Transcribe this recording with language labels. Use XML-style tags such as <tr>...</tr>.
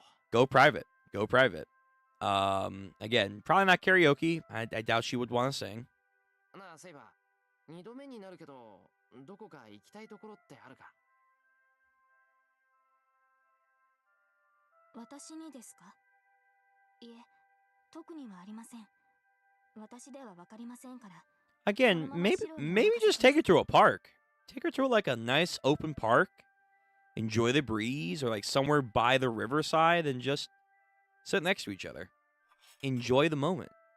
<en>Go private. Go private. Again, probably not karaoke. I doubt she would want to sing.</en> <ja>なあ、セイバー。 2度目になるけど、どこか行きたいところってあるか？私にですか？いえ、特にはありません。私ではわかりませんから。</ja> <en>Again, maybe just take her to a park. Take her to like a nice open park. Enjoy the breeze, or like somewhere by the riverside, and just sit next to each other. Enjoy the moment.</en>